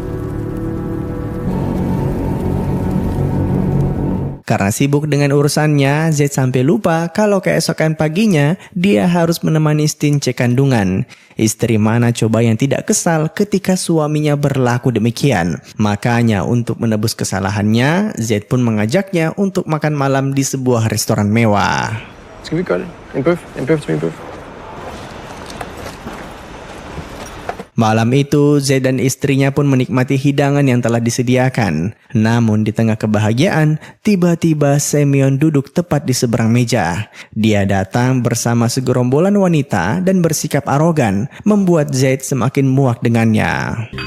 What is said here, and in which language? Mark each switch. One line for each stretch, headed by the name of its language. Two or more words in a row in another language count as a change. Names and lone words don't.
Indonesian: Karena sibuk dengan urusannya, Z sampai lupa kalau keesokan paginya dia harus menemani Stin cek kandungan. Istri mana coba yang tidak kesal ketika suaminya berlaku demikian. Makanya untuk menebus kesalahannya, Z pun mengajaknya untuk makan malam di sebuah restoran mewah.
Danish: Skal vi gøre det? En bøf til min bøf.
Indonesian: Malam itu, Z dan istrinya pun menikmati hidangan yang telah disediakan. Namun di tengah kebahagiaan, tiba-tiba Semyon duduk tepat di seberang meja. Dia datang bersama segerombolan wanita dan bersikap arogan, membuat Z semakin muak dengannya.